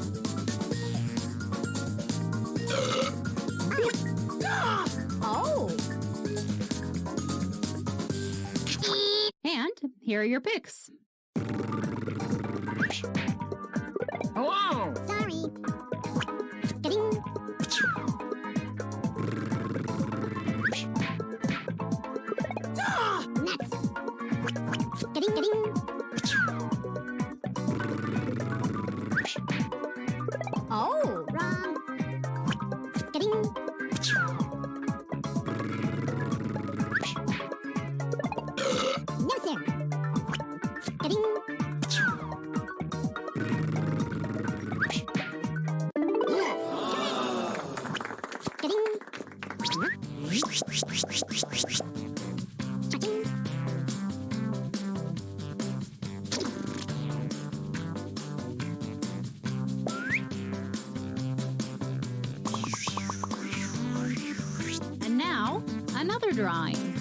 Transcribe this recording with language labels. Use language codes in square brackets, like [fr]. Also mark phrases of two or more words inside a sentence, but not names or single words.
[en] Oh. And here are your picks. Hello! Sorry. Ding. Nuts. Ding, ding. Oh, wrong. Ding. No, sir. Ding. Ding. Cha-ching. And now, another drawing.